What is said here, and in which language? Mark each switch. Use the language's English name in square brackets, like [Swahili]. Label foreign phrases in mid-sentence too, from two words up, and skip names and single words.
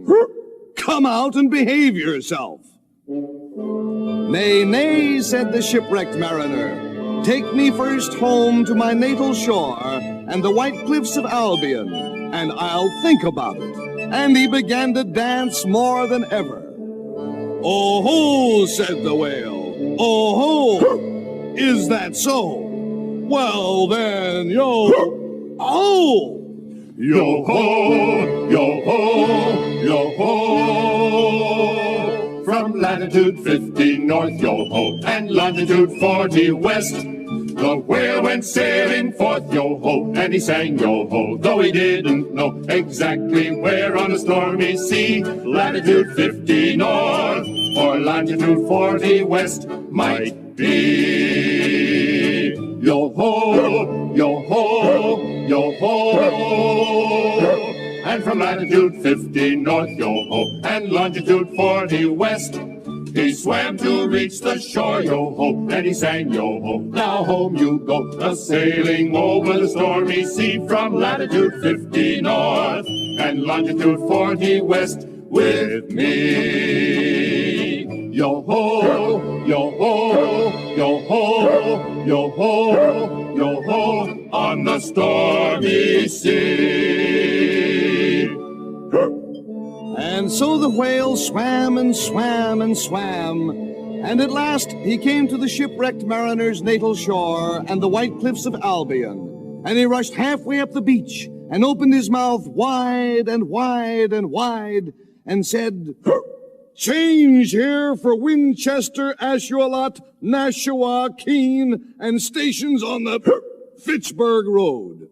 [English] Come out and behave yourself." "Nay, nay," said the shipwrecked mariner, "take me first home to my natal shore and the white cliffs of Albion, and I'll think about it." And he began to dance more than ever. "Oh-ho," said the whale, "oh-ho, is that so? Well then, yo-ho!" Yo-ho, yo-ho, yo-ho. From latitude 50 north, yo-ho, and longitude 40 west, the whale went sailing forth, yo-ho, and he sang yo-ho, though he didn't know exactly where on the stormy sea latitude 50 north or longitude 40 west might be. Yo-ho, yo-ho, yo-ho. And from latitude 50 north, yo-ho, and longitude 40 west, he swam to reach the shore, yo-ho, and he sang yo-ho. Now home you go, a-sailing over the stormy sea from latitude 50 north and longitude 40 west with me. Yo-ho, yo-ho, yo-ho, yo-ho, yo-ho, on the stormy sea. And so the whale swam and swam and swam, and at last he came to the shipwrecked mariner's natal shore and the white cliffs of Albion, and he rushed halfway up the beach and opened his mouth wide and wide and wide and said, "Change here for Winchester, Ashuelot, Nashua, Keene, and stations on the Fitchburg Road."